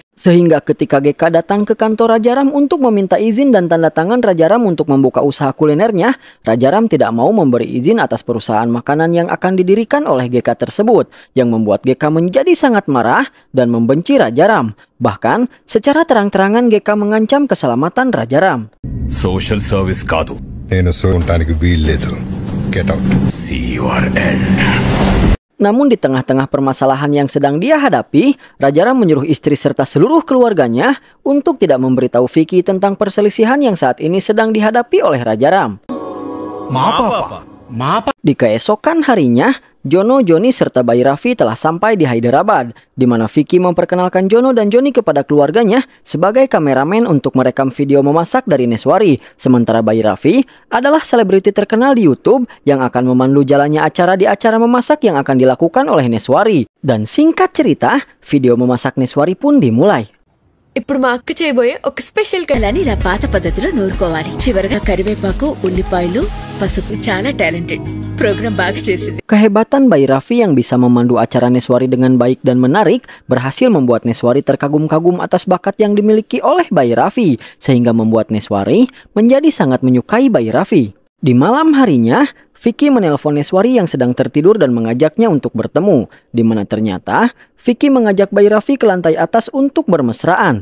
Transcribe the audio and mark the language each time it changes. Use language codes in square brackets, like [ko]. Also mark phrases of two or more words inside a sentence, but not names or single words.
[id] Sehingga ketika Geka datang ke kantor Raja Ram untuk meminta izin dan tanda tangan Raja Ram untuk membuka usaha kulinernya, Raja Ram tidak mau memberi izin atas perusahaan makanan yang akan didirikan oleh Geka tersebut, yang membuat Geka menjadi sangat marah dan membenci Raja Ram. Bahkan, secara terang-terangan Geka mengancam keselamatan Raja Ram. [en] Social service kaadu. [te] నేను ఉండడానికి వీల్లేదు. [en] Get out. See your end. [id] Namun di tengah-tengah permasalahan yang sedang dia hadapi, Raja Ram menyuruh istri serta seluruh keluarganya untuk tidak memberitahu Vicky tentang perselisihan yang saat ini sedang dihadapi oleh Raja Ram. Di keesokan harinya, Jono, Joni, serta bayi Raffi telah sampai di Hyderabad, di mana Vicky memperkenalkan Jono dan Joni kepada keluarganya sebagai kameramen untuk merekam video memasak dari Neswari. Sementara bayi Raffi adalah selebriti terkenal di YouTube yang akan memandu jalannya acara di acara memasak yang akan dilakukan oleh Neswari. Dan singkat cerita, video memasak Neswari pun dimulai. [te] ఇప్పుడు మా అక్క చేయబోయే ఒక స్పెషల్ కలని ఇలా పాత పద్ధతిలో నూరుకోవాలి. చివరగా కరివేపాకు, ఉల్లిపాయలు, పసుపు. చాలా టాలెంటెడ్. ప్రోగ్రాం బాగా చేసింది. [id] Kehebatan bayi Raffi yang bisa memandu acara Neswari dengan baik dan menarik berhasil membuat Neswari terkagum-kagum atas bakat yang dimiliki oleh bayi Raffi, sehingga membuat Neswari menjadi sangat menyukai bayi Raffi. Di malam harinya, Vicky menelpon Neswari yang sedang tertidur dan mengajaknya untuk bertemu, di mana ternyata Vicky mengajak bayi Raffi ke lantai atas untuk bermesraan.